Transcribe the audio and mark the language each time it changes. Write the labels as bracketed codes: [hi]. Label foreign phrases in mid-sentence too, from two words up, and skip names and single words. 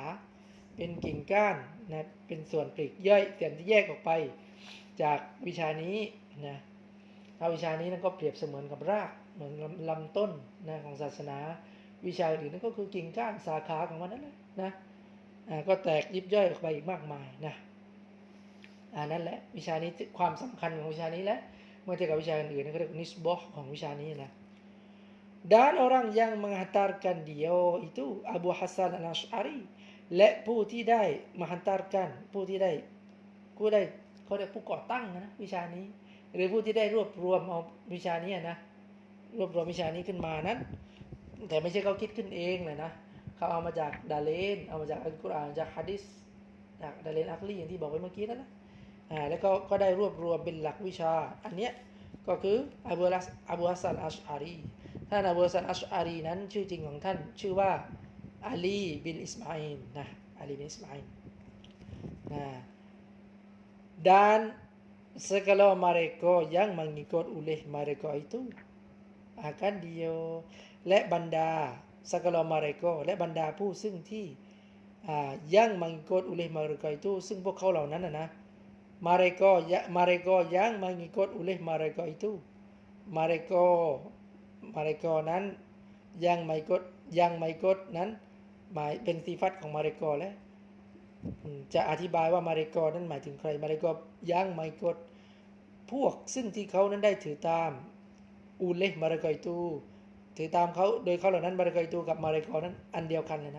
[th] เป็นกิ่งก้านนะเป็นส่วนปลีกย่อยส่วนที่แยกออกไปจากวิชานี้นะถ้าวิชานี้นั้นก็เปรียบเสมือนกับรากเหมือนลำต้นนะของศาสนาวิชาอื่นนั้นก็คือกิ่งก้านสาขาของมันนั่นแห ละนะก็แตกยิบย่อยออกไปอีกมากมายนะนั่นแหละวิชานี้ความสำคัญของวิชานี้แหละเมื่อเทียบกับวิชาอื่นๆนั่นก็เรียกนิสบะห์ของวิชานี้นะ [ms] dan orang yang menghantarkan dia itu [th] Abu Hasan al-Ash'ari และผู้ที่ได้menghantarkan ผู้ได้เขาเรียกผู้ก่อตั้งนะวิชานี้หรือผู้ที่ได้รวบรวมเอาวิชา นี้นะรวบรวมวิชานี้ขึ้นมานั้นแต่ไม่ใช่เขาคิดขึ้นเองเลยนะเขาเอามาจากดาเลนเอามาจากอัลกุรอานจากหะดีษจากดาเลนอักลีอย่างที่บอกไว้เมื่อกี้นั่นแหละแล้วก็ได้รวบรวมเป็นหลักวิชาอันเนี้ยก็คืออบูฮัสซันอัชอารีท่านอบูฮัสซันอัชอารีนั้นชื่อจริงของท่านชื่อว่าอาลีบินอิสมาอิลนะอาลีบินอิสมาอิล [ms] dan segala mereka yang mengikut oleh mereka itu akan dia และบรรดา segala mereka [th] และบรรดาผู้ซึ่งที่ [ms] yang mengikut oleh mereka itu [th] ซึ่งพวกเขาเหล่านั้นนะ [ms] mereka yang mengikut oleh mereka itu [th] mereka นั้น [ms] yang mengikut [th] นั้นหมายเป็นสิฟัตของ mereka แล้วจะอธิบาย ว่ามาริกอนั้นหมายถึงใครมาริกอยังไมกดพวกซึ่งที่เขานั้นได้ถือตามอูเลมาริกอตูถือตามเขาโดยเขาเหล่านั้นมาริกอตูกับมาริกอนั้นอันเดียวกันเลยนะ